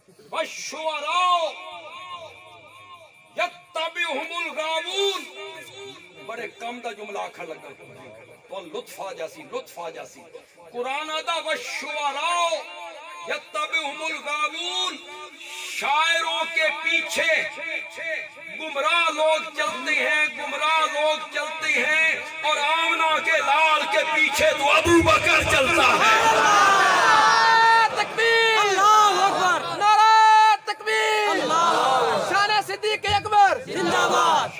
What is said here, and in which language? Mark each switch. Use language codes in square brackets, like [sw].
[ar] والشعراء یتبعہم الغاوون. [pa] بڑے کم دا جملہ آکھا لگا تو لطف آ جاسی. [ar] قرآن آدھا والشعراء یتبعہم الغاوون. [ur] شاعروں کے پیچھے گمراہ لوگ چلتے ہیں اور آمنہ کے لال کے پیچھے تو ابو بکر چلتا ہے. تکبیر اللہ اکبر نعرہ تکبیر شان صدیق اکبر زندہ باد.